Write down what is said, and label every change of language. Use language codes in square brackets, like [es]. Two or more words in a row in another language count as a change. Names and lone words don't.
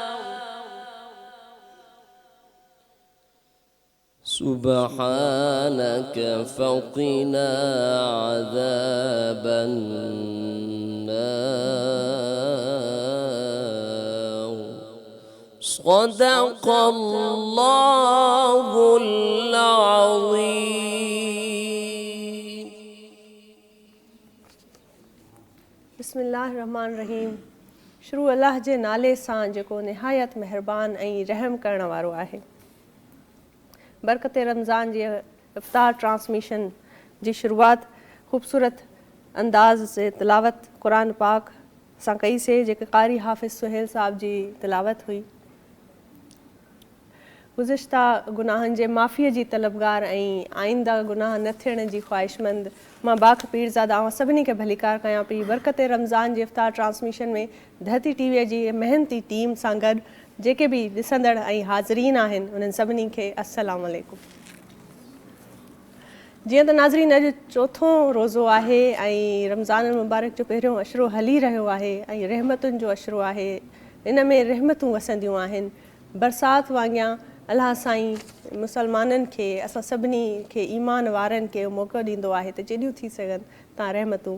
[ar] سبحانك فقنا عذاب النار صدق الله العظيم بسم اللہ الرحمن الرحیم [sd] شروع اللہ جے نالے سان جکو نہایت مہربان ऐं रहम करण वारो आहे बरकत रमज़ान जी इफ्तार ट्रांसमिशन जी शुरुआत ख़ूबसूरत अंदाज़ से तिलावत क़ुरान पाक सां कईसीं जेके क़ारी हाफ़िज़ सुहेल साहब जी तिलावत हुई गुज़िश्ता गुनाहनि जे माफ़ीअ जी तलबगार ऐं आइंदा गुनाह न थियण जी ख़्वाहिशमंद मां बाख पीरज़ादा आवां सभिनी खे भली कार कयां पई बरकत रमज़ान जी इफ्तार ट्रांसमिशन में धरती टीवीअ जी मेहनती टीम सां गॾु जेके भी ॾिसंदड़ ऐं हाज़रीन आहिनि उन्हनि सभिनी खे [ar] السلام عليكم [sd] जीअं त नाज़रीन अॼु चोथों रोज़ो आहे ऐं रमज़ान मुबारक जो पहिरियों अशरो हली रहियो आहे ऐं रहमतुनि जो अशरो आहे इन में रहमतूं वसंदियूं आहिनि बरसाति वांगियां अलाह साईं मुसलमाननि खे असां सभिनी खे ईमान वारनि खे मौक़ो ॾींदो आहे त जेॾियूं थी सघनि तव्हां रहमतूं